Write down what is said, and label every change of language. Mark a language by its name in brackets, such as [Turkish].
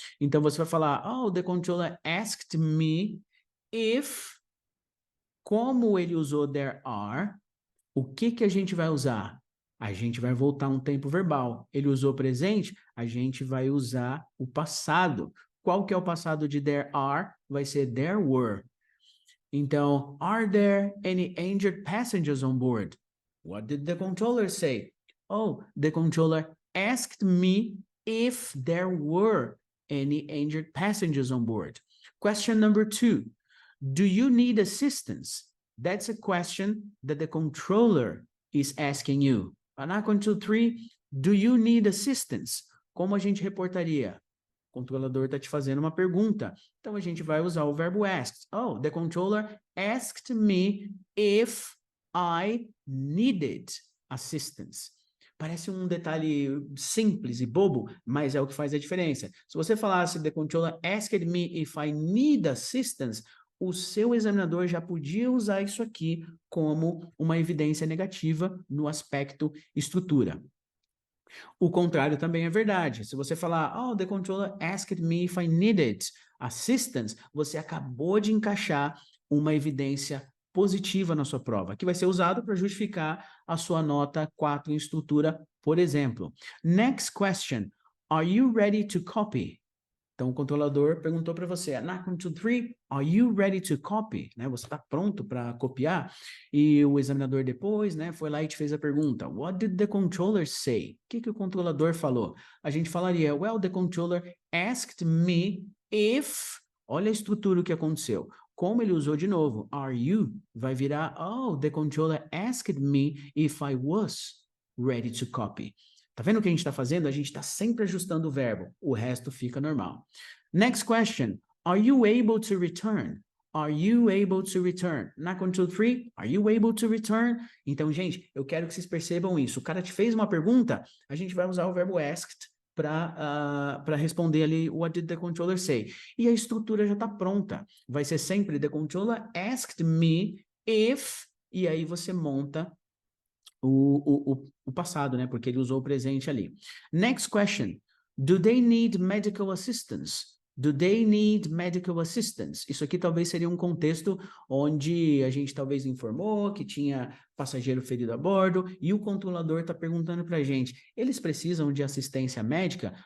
[Portuguese] Então, você vai falar, [English] oh, the controller asked me if, [Portuguese] como ele usou [English] there are, [Portuguese] o que a gente vai usar? A gente vai voltar um tempo verbal. Ele usou presente, a gente vai usar o passado. Qual que é o passado de [English] there are? [Portuguese] Vai ser [English] there were. [Portuguese] Então, [English] are there any injured passengers on board? What did the controller say? Oh, the controller asked me if there were any injured passengers on board. Question number 2. Do you need assistance? That's a question that the controller is asking you. Question 3. Do you need assistance? [Portuguese] Como a gente reportaria? O controlador está te fazendo uma pergunta. Então, a gente vai usar o verbo asked. [English] Oh, the controller asked me if I needed assistance. [Portuguese] Parece um detalhe simples e bobo, mas é o que faz a diferença. Se você falasse, [English] the controller asked me if I need assistance, [Portuguese] o seu examinador já podia usar isso aqui como uma evidência negativa no aspecto estrutura. O contrário também é verdade. Se você falar, [English] oh, the controller asked me if I needed assistance, [Portuguese] você acabou de encaixar uma evidência positiva na sua prova, que vai ser usado para justificar a sua nota 4 em estrutura, por exemplo. [English] Next question. Are you ready to copy? [Portuguese] Então, o controlador perguntou para você, na [English] 1, 2, 3, are you ready to copy? [Portuguese] Né? Você está pronto para copiar? E o examinador depois, né, foi lá e te fez a pergunta, [English] what did the controller say? [Portuguese] O que o controlador falou? A gente falaria, [English] well, the controller asked me if... [Portuguese] Olha a estrutura que aconteceu. Como ele usou de novo, [English] are you, [Portuguese] vai virar, [English] oh, the controller asked me if I was ready to copy. [Portuguese] Tá vendo o que a gente está fazendo? A gente está sempre ajustando o verbo. O resto fica normal. [English] Next question. Are you able to return? Are you able to return? Na 1, 2, 3, are you able to return? [Portuguese] Então, gente, eu quero que vocês percebam isso. O cara te fez uma pergunta, a gente vai usar o verbo asked para responder ali [English] what did the controller say. [Portuguese] E a estrutura já está pronta. Vai ser sempre [English] the controller asked me if, [Portuguese] e aí você monta o passado, né? Porque ele usou o presente ali. [English] Next question. Do they need medical assistance? Do they need medical assistance? [Portuguese] Isso aqui talvez seria um contexto onde a gente talvez informou que tinha passageiro ferido a bordo e o controlador está perguntando para a gente, eles precisam de assistência médica?